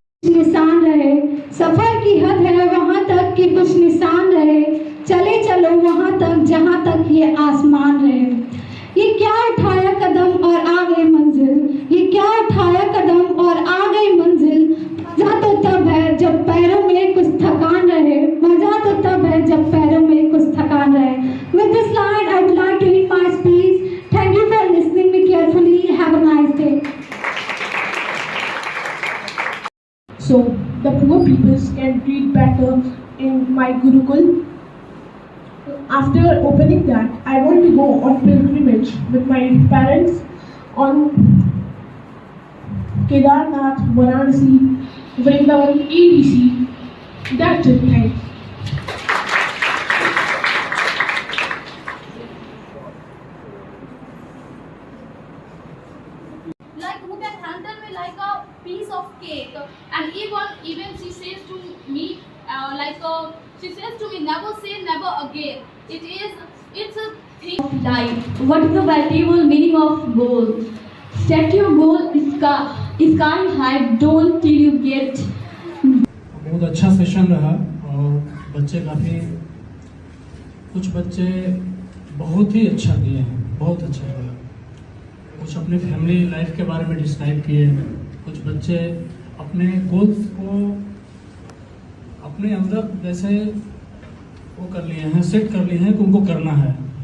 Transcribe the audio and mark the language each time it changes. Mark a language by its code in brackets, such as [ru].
[hi] निशान रहे, सफर की हद है वहां तक कि कुछ निशान रहे, चले चलो वहां तक जहां तक ये आसमान रहे। ये क्या उठाया कदम और आ गई मंजिल, ये क्या उठाया कदम और आ गई मंजिल। मजा तो तब है जब पैरों में कुछ थकान रहे, मजा तो तब है जब पैरों में कुछ थकान रहे। [en] With this line, I would like to end my speech. Thank you for listening me carefully. Have a nice day. So the poor peoples can read better in my Gurukul. After opening that, I want to go on pilgrimage with my parents on Kedarnath, Varanasi, Vrindavan, ABC. That's it. Thanks. Like who can handle me like a piece of cake, and even she says to me she says to me, never say never again. It's a thing of life. What is the valuable meaning of goal? Set your goal sky high, don't till you get. [hi] बहुत अच्छा session रहा और बच्चे काफ़ी, कुछ बच्चे बहुत ही अच्छा किए हैं, बहुत अच्छा रहा। कुछ अपने फैमिली लाइफ के बारे में डिस्क्राइब किए, कुछ बच्चे अपने गोल्स को अपने अंदर जैसे वो कर लिए हैं, सेट कर लिए हैं कि उनको करना है।